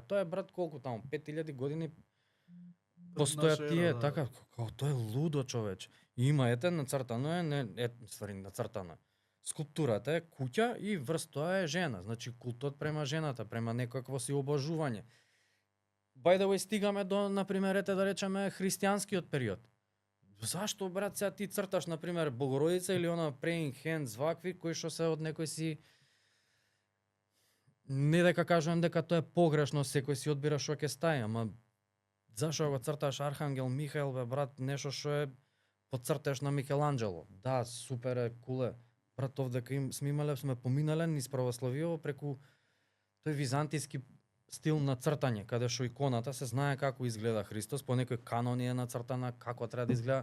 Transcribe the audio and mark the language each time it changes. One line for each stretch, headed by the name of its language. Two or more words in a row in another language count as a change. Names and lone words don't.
Macedonian: Тоа е брат колку таму 5000 години постојат Наша тие, ера, да. така, како тоа е лудо, човеч. И има ете нацртано е, ствари нацртано. Скулптурата е куќа и врз тоа е жена, значи култот према жената, према некакво си обожување.
English: By the way,
Macedonian: стигаме до, на пример, ете да речеме христијанскиот период. Зашто, брат, сега ти црташ, на пример, Богородица или она
English: praying hands
Macedonian: вакви, кои што се од некој си... Не дека кажувам дека тоа е погрешно, секој си одбира што ќе стаи, ама зашо го црташ Архангел Михаел, бе, брат, нешто што е поцртеш на Микеланджело. Да, супер е, куле. Брат, овдека сме поминале низ православиево преку тој византиски стил на цртање, каде што иконата се знае како изгледа Христос, по некој канон е нацртана, како треба да изгледа.